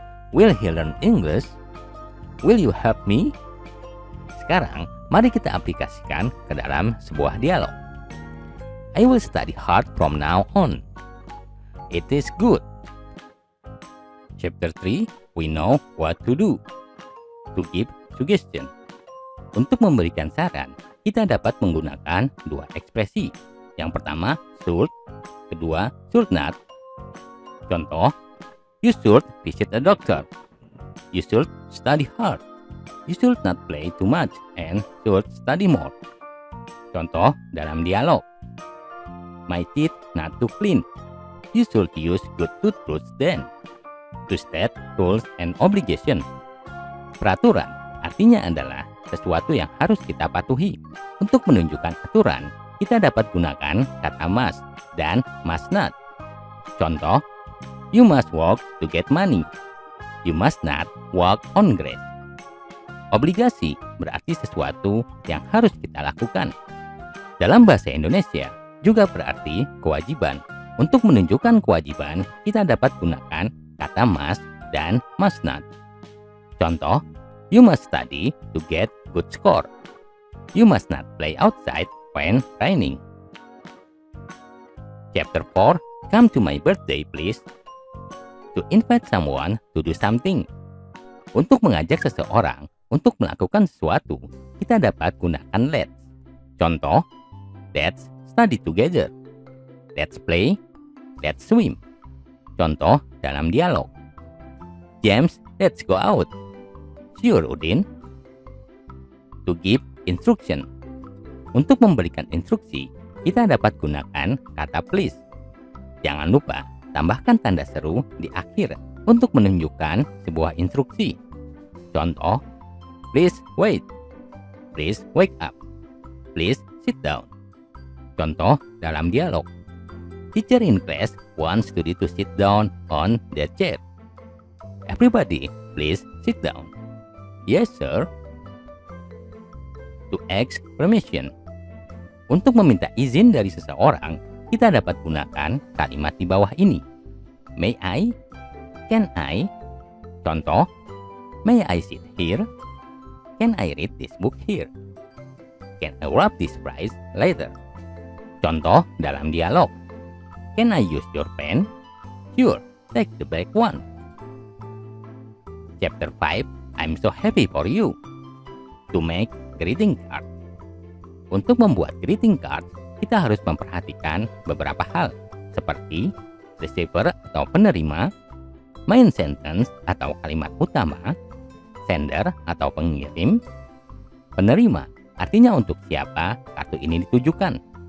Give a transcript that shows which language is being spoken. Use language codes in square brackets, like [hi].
[en] Will he learn English? Will you help me? [id] Sekarang, mari kita aplikasikan ke dalam sebuah dialog. [en] I will study hard from now on. It is good. Chapter 3, we know what to do. To give suggestion. [id] Untuk memberikan saran, kita dapat menggunakan dua ekspresi. Yang pertama, should. Kedua, should not. [en] Contoh, you should visit a doctor. You should study hard. You should not play too much and should study more. [id] Contoh dalam dialog. [en] My teeth not too clean. You should use good toothbrush then. To state rules and obligation. [id] Peraturan artinya adalah sesuatu yang harus kita patuhi. Untuk menunjukkan aturan, kita dapat gunakan kata must dan must not. [en] Contoh, you must work to get money. You must not walk on grass. [id] Obligasi berarti sesuatu yang harus kita lakukan. Dalam bahasa Indonesia juga berarti kewajiban. Untuk menunjukkan kewajiban, kita dapat gunakan kata must dan must not. [en] Contoh, you must study to get good score. You must not play outside when raining. Chapter 4, come to my birthday please. To invite someone to do something. [id] Untuk mengajak seseorang untuk melakukan sesuatu, kita dapat gunakan let's. [en] Contoh, let's study together. Let's play. Let's swim. [id] Contoh dalam dialog. [en] James, let's go out. Sure, Udin. To give instruction. [id] Untuk memberikan instruksi, kita dapat gunakan kata please. Jangan lupa tambahkan tanda seru di akhir untuk menunjukkan sebuah instruksi. [en] Contoh, please wait. Please wake up. Please sit down. [id] Contoh dalam dialog. [en] Teacher in class wants student to sit down on their chair. Everybody, please sit down. Yes, sir. To ask permission. [id] Untuk meminta izin dari seseorang, kita dapat gunakan kalimat di bawah ini. [en] May I? Can I? Contoh, may I sit here? Can I read this book here? Can I wrap this prize later? [id] Contoh dalam dialog. [en] Can I use your pen? Sure, take the black one. Chapter 5, I'm so happy for you. To make greeting card. [id] Untuk membuat greeting card, kita harus memperhatikan beberapa hal seperti receiver atau penerima, main sentence atau kalimat utama, sender atau pengirim, penerima artinya untuk siapa kartu ini ditujukan.